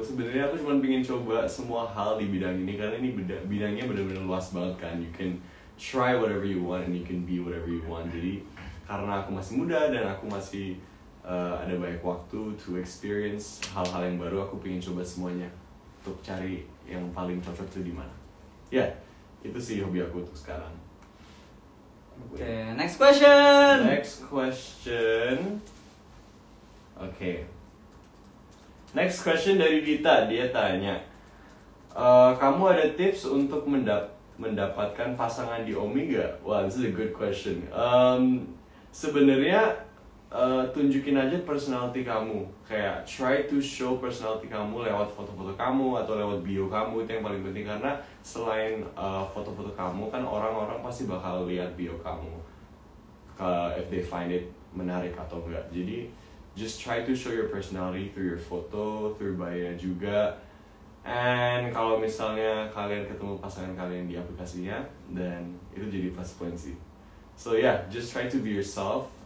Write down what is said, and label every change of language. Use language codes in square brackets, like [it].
[id] Sebenarnya aku cuma pengen coba semua hal di bidang ini karena ini bidangnya benar-benar luas banget kan. [en] You can try whatever you want and you can be whatever you want. [id] Jadi karena aku masih muda dan aku masih ada banyak waktu [en] to experience [id] hal-hal yang baru, aku pengen coba semuanya untuk cari yang paling cocok itu di mana. Ya, itu sih hobi aku untuk sekarang. [en] Oke, next question. Oke. Next question [id] dari Dita, dia tanya, kamu ada tips untuk mendapatkan pasangan di Omi gak? [en] Wah, this is a good question. [id] Sebenarnya tunjukin aja personality kamu, kayak [en] try to show [id] personality kamu lewat foto-foto kamu atau lewat bio kamu. Itu yang paling penting, karena selain foto-foto kamu kan orang-orang pasti bakal lihat bio kamu [en] if they find it [id] menarik atau enggak. [en] Jadi just try to show your personality through your photo, through bio juga. [id] And kalau misalnya kalian ketemu pasangan kalian di aplikasinya, dan itu jadi plus point sih. [en] So yeah, just try to be yourself.